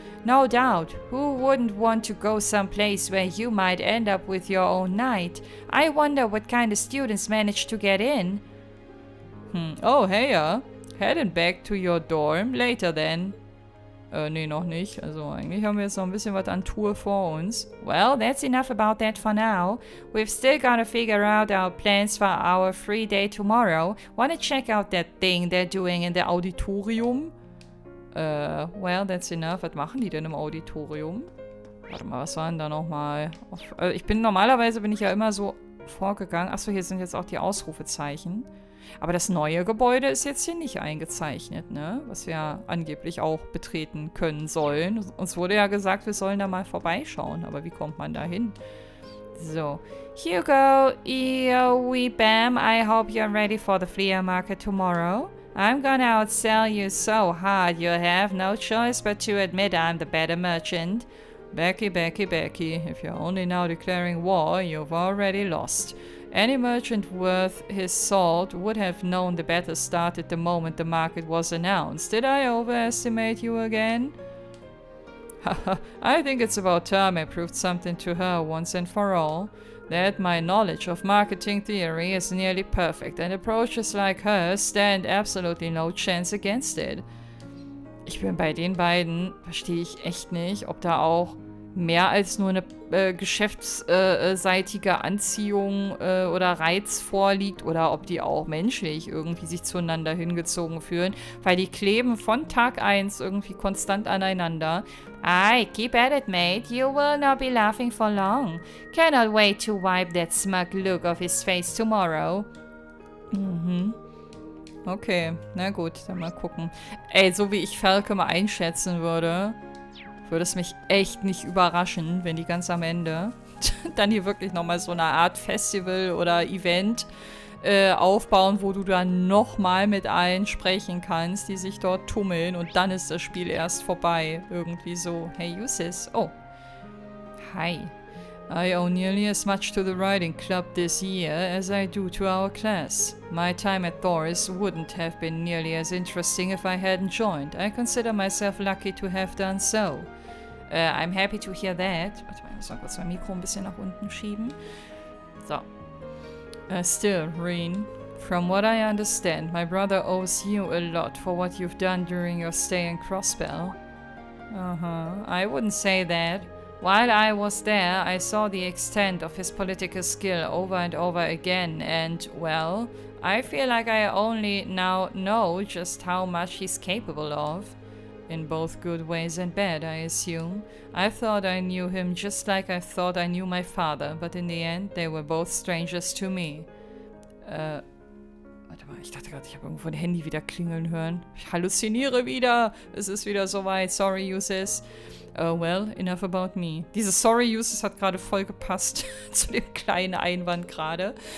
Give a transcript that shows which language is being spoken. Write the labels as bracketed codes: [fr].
[en] No doubt. Who wouldn't want to go someplace where you might end up with your own knight? I wonder what kind of students manage to get in. Oh, hey, heading back to your dorm later then. [de] Nee, noch nicht. Also eigentlich haben wir jetzt noch ein bisschen was an Tour vor uns. [en] Well, that's enough about that for now. We've still got to figure out our plans for our free day tomorrow. Wanna check out that thing they're doing in the Auditorium? Well, that's enough. [de] Was machen die denn im Auditorium? Warte mal, was war denn da nochmal? Normalerweise bin ich ja immer so vorgegangen. Achso, hier sind jetzt auch die Ausrufezeichen. Aber das neue Gebäude ist jetzt hier nicht eingezeichnet, ne? Was wir angeblich auch betreten können sollen. Uns wurde ja gesagt, wir sollen da mal vorbeischauen. Aber wie kommt man da hin? So. [en] Hugo, wee bam, I hope you're ready for the flea market tomorrow. I'm gonna outsell you so hard you'll have no choice but to admit I'm the better merchant. Becky, if you're only now declaring war, you've already lost. Any merchant worth his salt would have known the battle started the moment the market was announced. Did I overestimate you again? Haha, I think it's about time I proved something to her once and for all. That my knowledge of marketing theory is nearly perfect and approaches like hers stand absolutely no chance against it. [de] Ich bin bei den beiden, verstehe ich echt nicht, ob da auch mehr als nur eine geschäftsseitige Anziehung oder Reiz vorliegt oder ob die auch menschlich irgendwie sich zueinander hingezogen fühlen, weil die kleben von Tag 1 irgendwie konstant aneinander. [en] Aye, keep at it, mate. You will not be laughing for long. Cannot wait to wipe that smug look off his face tomorrow. [de] Okay, na gut, dann mal gucken. Ey, so wie ich Falcom einschätzen würde es mich echt nicht überraschen, wenn die ganz am Ende dann hier wirklich nochmal so eine Art Festival oder Event aufbauen, wo du dann nochmal mit allen sprechen kannst, die sich dort tummeln und dann ist das Spiel erst vorbei. Irgendwie so. Hey, Usis. Oh. Hi. [en] I owe nearly as much to the writing club this year as I do to our class. My time at Thoris wouldn't have been nearly as interesting if I hadn't joined. I consider myself lucky to have done so. I'm happy to hear that. [de] Warte mal, ich muss mal kurz mein Mikro ein bisschen nach unten schieben. So. [en] Still, Reen, from what I understand, my brother owes you a lot for what you've done during your stay in Crossbell. I wouldn't say that. While I was there, I saw the extent of his political skill over and over again, and, well, I feel like I only now know just how much he's capable of. In both good ways and bad, I assume. I thought I knew him just like I thought I knew my father, but in the end, they were both strangers to me. [de] Warte mal, ich dachte gerade, ich habe irgendwo ein Handy wieder klingeln hören. Ich halluziniere wieder. Es ist wieder soweit. Sorry, Uses. [en] Well, enough about me. [de] Dieses Sorry, Uses hat gerade voll gepasst zu dem kleinen Einwand gerade.